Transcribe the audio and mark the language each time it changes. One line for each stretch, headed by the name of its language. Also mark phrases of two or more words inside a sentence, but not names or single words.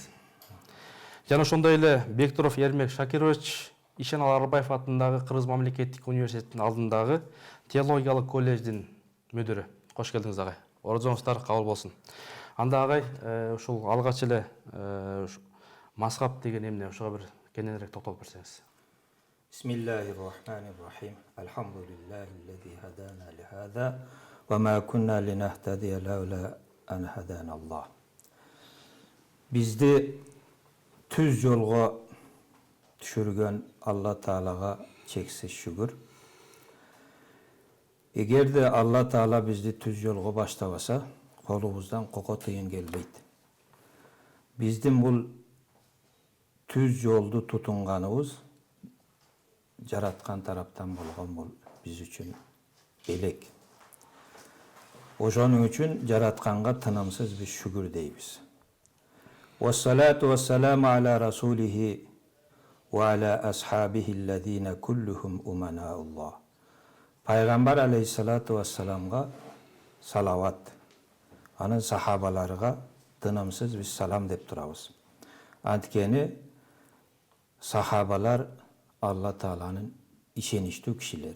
Kyrgyz: Жана ошондой эле Бектуров Эрмек Шакирович, Ишенал Арбаев атындагы Кыргыз мамлекеттик университетинин алдындагы теологиялык колледждин мүдүрү. Кош келдиңиз агай. Орозоңуздар кабыл болсун. Анда агай, ушул алгач эле мазхаб деген эмне, ошого бир кененирээк токтолуп берсеңиз.
Arabic: بسم الله الرحمن الرحيم. الحمد لله الذي هدانا لهذا وما كنا لنهتدي لولا أن هدانا الله.
Kyrgyz: Бизди түз жолго түшүргөн Алла Таалага чексиз шүгүр. Эгерде Алла Таала бизди түз жолго баштабаса, колубуздан кoko тыйын келбейт. Биздин бул түз жолду тутунганыбыз жараткан тараптан болгон, бул биз үчүн элек. Ошонун үчүн жаратканга тынымсыз биз шүгүр дейбиз.
Arabic: والصلاة والسلام على رسوله وعلى أصحابه الذين كلهم أمناء الله.
Kyrgyz: Пайгамбар
Arabic: عليه الصلاة والسلام
Kyrgyz: салават, анын сахабаларга тынымсыз биз салам деп турабыз. Анткени сахабалар Алла Тааланын ишеничтүү кишилери.